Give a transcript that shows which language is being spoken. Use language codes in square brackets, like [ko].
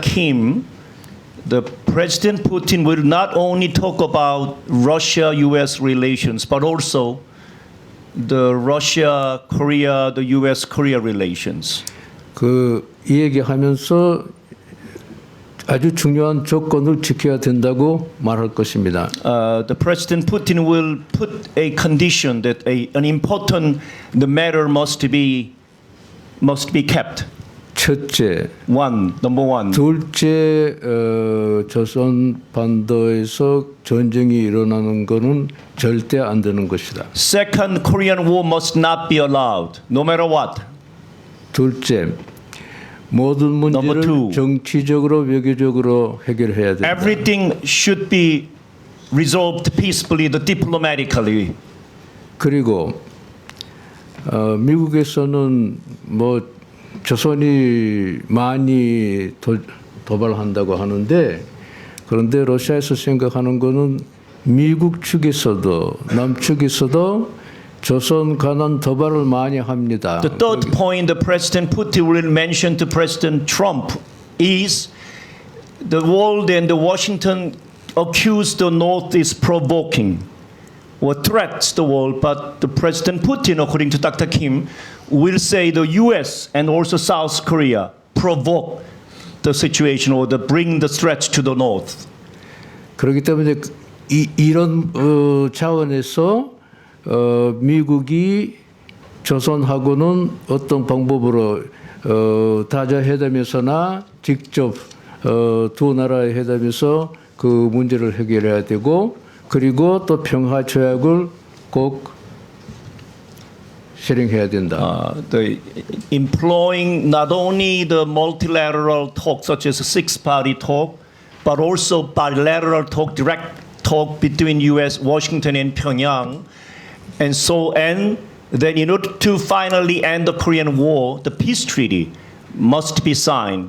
[en] Kim, the President Putin will not only talk about Russia-U.S. relations, but also the Russia-Korea, the U.S.-Korea relations. [ko] 이 얘기하면서 아주 중요한 조건을 지켜야 된다고 말할 것입니다. [en] The President Putin will put a condition that an important the matter must be kept. [ko] 첫째, [en] number one. [ko] 둘째, 조선 반도에서 전쟁이 일어나는 것은 절대 안 되는 것이다. [en] Second, Korean War must not be allowed, no matter what. [ko] 둘째, 모든 문제를 정치적으로 외교적으로 해결해야 된다. [en] Everything should be resolved peacefully, diplomatically. [ko] 그리고 미국에서는 조선이 많이 도발한다고 하는데, 그런데 러시아에서 생각하는 거는 미국 측에서도 남측에서도 조선 관한 도발을 많이 합니다. [en] The third point the President Putin will mention to President Trump is the world and the Washington accuse the North is provoking or threats the world, but the President Putin, according to Dr. Kim, will say the US and also South Korea provoke the situation or bring the threats to the North. [ko] 그렇기 때문에 이런 차원에서 미국이 조선하고는 어떤 방법으로 다자 회담에서나 직접 두 나라의 회담에서 그 문제를 해결해야 되고 그리고 또 평화 조약을 꼭 실행해야 된다. [en] The employing not only the multilateral talk such as a six-party talk, but also bilateral talk, direct talk between U.S., Washington, and Pyongyang, and then in order to finally end the Korean War, the peace treaty must be signed.